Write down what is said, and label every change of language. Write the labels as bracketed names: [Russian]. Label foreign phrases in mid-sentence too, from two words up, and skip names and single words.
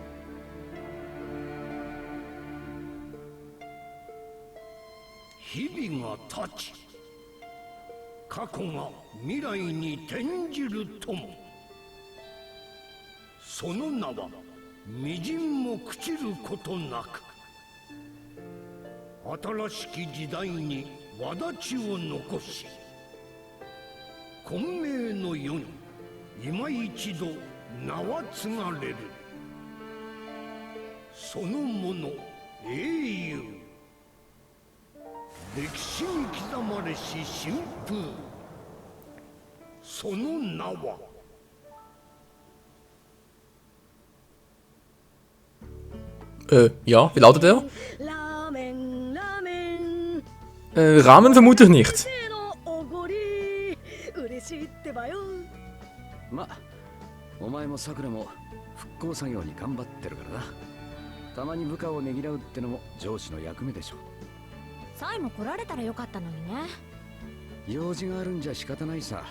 [Japanese] 日々が経ち、過去が未来に転じるとも、その名はみじんも朽ちることなく、新しき時代に轍を残し、混迷の世に今一度名は継がれる。そのもの英雄。歴史に刻まれし新風。その名は。 [German] Ja, wie lautet er? Ramen vermute ich nicht. [Japanese] ま、お前もさくらも復興作業に頑張ってるからな。たまに部下をねぎらうってのも上司の役目でしょ。サイも来られたらよかったのにね。用事があるんじゃ仕方ないさ。